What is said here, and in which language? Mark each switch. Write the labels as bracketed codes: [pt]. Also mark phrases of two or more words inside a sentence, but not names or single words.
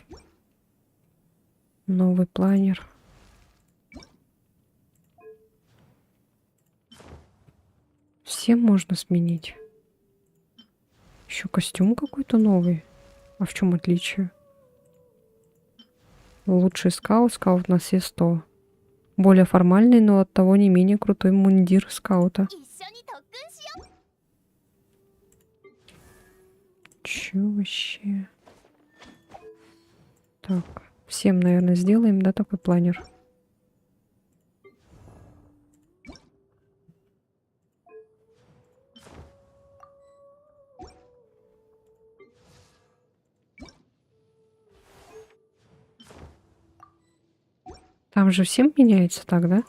[ru] Новый планер. Всем можно сменить. Еще костюм какой-то новый. А в чем отличие? Лучший скаут, скаут на все 100. Более формальный, но оттого не менее крутой мундир скаута. [ja] 一緒に特訓しよ [ru] Че вообще? Так, всем, наверное, сделаем, да, такой планер. Там же всем меняется так, да?